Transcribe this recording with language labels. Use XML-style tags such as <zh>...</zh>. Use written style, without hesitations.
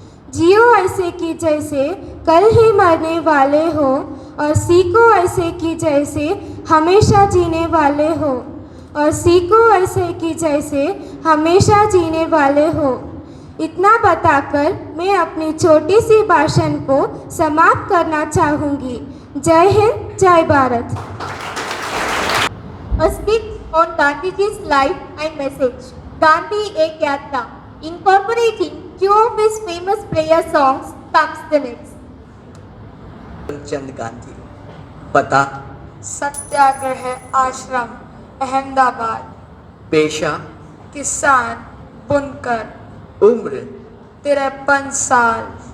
<hi>जियो ऐसे कि जैसे कल ही मरने वाले हो और सीखो ऐसे कि जैसे हमेशा जीने वाले हो और सीखो ऐसे कि जैसे हमेशा जीने वाले हो। इतना बताकर मैं अपनी छोटी सी भाषण को समाप्त करना चाहूँगी। जय हिंद, जय Bharat.</hi> <en>A speech on Gandhiji's life and message. Gandhi Ek Yatra, incorporating two of his famous prayer songs, comes the next.</en> <hi>Karamchand Gandhi. पता, सत्याग्रह आश्रम अहमदाबाद। पेशा, किसान बुनकर। उम्र 53 साल।</hi>